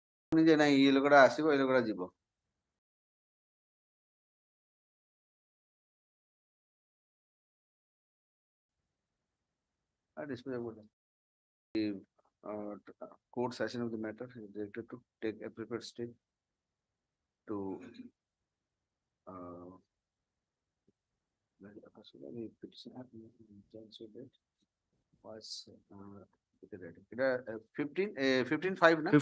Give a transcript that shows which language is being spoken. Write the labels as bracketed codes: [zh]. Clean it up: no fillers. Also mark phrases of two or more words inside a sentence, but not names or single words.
[or] ଯେ ନାଇଁ ଇଏ ଲୋକଟା ଆସିବ ଏ ଲୋକଟା ଯିବ। [en] The court session of the matter is directed to take appropriate step to was 15/5 na?